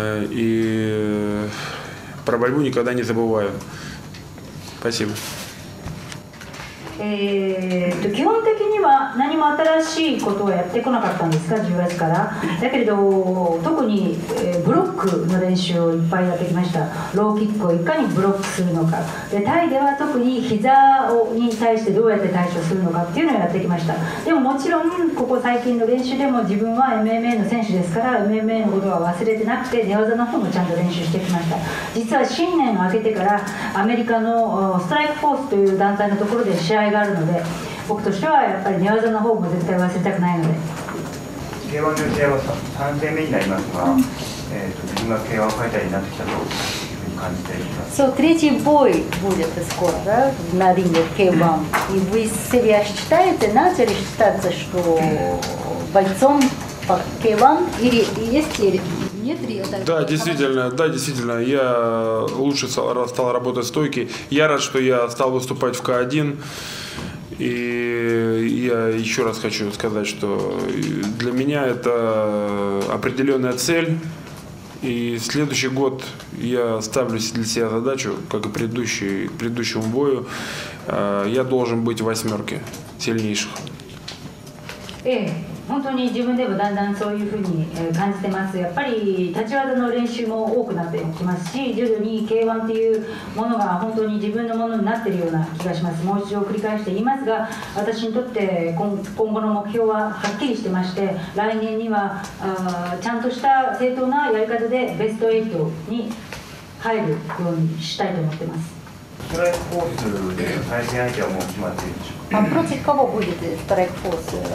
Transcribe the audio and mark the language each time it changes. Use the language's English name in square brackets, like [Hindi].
[Russian] И про борьбу никогда не забываю. Спасибо. [Japanese] 基本的には何も新しいことをやってこなかったんですが、10月から。だけれど特にブロックの練習をいっぱいやってきました。ローキックをいかにブロックするのかで、タイでは特に膝に対してどうやって対処するのかっていうのをやってきました。でももちろんここ最近の練習でも自分は MMA の選手ですから MMA のことは忘れてなくて、寝技の方もちゃんと練習してきました。実は新年を明けてからアメリカのストライクフォースという団体のところで試合があるので、僕としてはやっぱり寝技の方も絶対忘れたくないので。 K1 の試合は3戦目になりますが、自分が K1 ファイターになってきたというふうに感じています。 [Russian] So, третий бой будет скоро, да, на ринге K1. И вы себя считаете, начали считаться, что бойцом по K1 или есть или нет? Да, действительно, я лучше стал работать стойки. Я рад, что я стал выступать в К1. И я еще раз хочу сказать, что для меня это определенная цель. И следующий год я ставлю для себя задачу, как и к предыдущему бою, я должен быть в восьмерке сильнейших. [Japanese] 本当に自分でもだんだんそういうふうに感じてます。やっぱり立ち技の練習も多くなってきますし、徐々に K1 っていうものが本当に自分のものになっているような気がします。もう一度繰り返して言いますが、私にとって今後の目標ははっきりしてまして、来年にはちゃんとした正当なやり方でベスト8に入るようにしたいと思ってます。ストライクフォースで対戦相手はもう決まっているでしょうか。 [Russian] Против кого будет Страйкфорс?